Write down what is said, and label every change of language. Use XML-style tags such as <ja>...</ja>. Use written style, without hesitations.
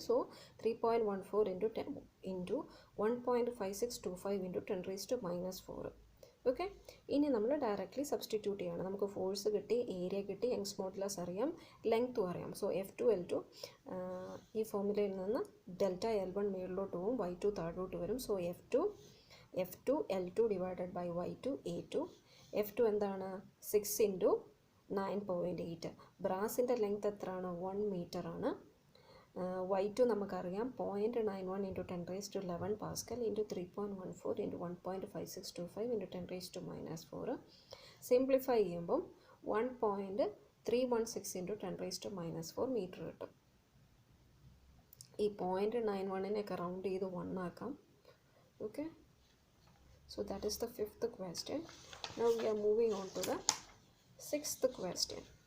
<en>So 3.14 into 1.5625 into 10⁻4.</en> <ml>Okay, ഇനി നമ്മൾ directly substitute ചെയ്യണം. നമുക്ക് ഫോഴ്സ് കിട്ടി, ഏരിയ കിട്ടി, യങ്സ് മോഡുലസ് അറിയാം, ലെങ്ത്തും അറിയാം. സോ F2 L2 ഈ ഫോർമുലയിൽ നിന്ന് ഡെൽറ്റ L1 മുകളിലോട്ട് പോകും, y2 താഴോട്ട് വരും.</ml> <en>So F2 L2 divided by y2 A2.</en> <ml>F2 എന്താണ്, 6 ഇൻറ്റു 9.8. ബ്രാസിൻ്റെ ലെങ്ത് എത്രയാണ്, 1 മീറ്റർ ആണ്. y2 നമുക്കറിയാം 0.91 into 10⁻11 Pascal into 3.14 into 1.5625 into 10⁻4. Simplify ചെയ്യുമ്പം 1.316 ഇൻറ്റു 10⁻4 മീറ്റർ കിട്ടും. ഈ 0.91 റൗണ്ട് ചെയ്ത് 1 ആക്കാം.</ml> <en>Okay, so that is the 5th question. Now we are moving on to the 6th question.</en>